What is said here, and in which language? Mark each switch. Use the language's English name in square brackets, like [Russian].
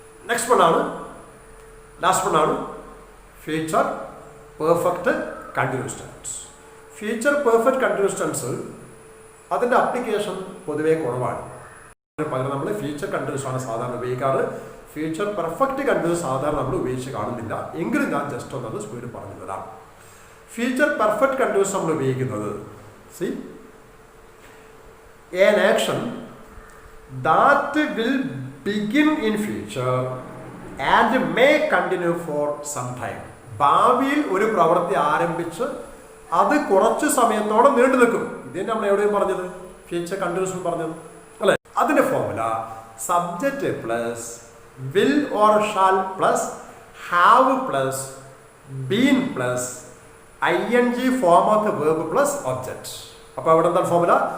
[Malayalam] Next വണ്ണാണ്, last വണ്ണാണ് future perfect continuous tense. Future perfect continuous tense അതിൻ്റെ application പൊതുവേ കുറവാണ്. പകരം നമ്മൾ ഫ്യൂച്ചർ കണ്ടിന്യൂസ് ആണ് സാധാരണ ഉപയോഗിക്കാറ്. ഫ്യൂച്ചർ പെർഫെക്റ്റ് കണ്ടിന്യൂസ് സാധാരണ നമ്മൾ ഉപയോഗിച്ച് കാണുന്നില്ല. എങ്കിലും ഞാൻ ജസ്റ്റ് ഒന്നത് സ്പീഡിൽ പറഞ്ഞു തരാം. ഫ്യൂച്ചർ പെർഫെക്റ്റ് കണ്ടിന്യൂസ് നമ്മൾ ഉപയോഗിക്കുന്നത് C [English] an action that will begin in future and may continue for some time. [Malayalam] ഭാവിയിൽ ഒരു പ്രവൃത്തി ആരംഭിച്ച് അത് കുറച്ച് സമയത്തോടെ നീണ്ടു നിൽക്കും. ഇത് നമ്മൾ എവിടെയും പറഞ്ഞത്? ഫ്യൂച്ചർ കണ്ടിന്യൂസ് പറഞ്ഞത് അല്ലേ? അതിന്റെ formula [English] Subject plus will or shall plus have plus been plus ing form of the verb plus object. [Malayalam] അപ്പോൾ അവിടെ എന്താണ് ഫോർമുല?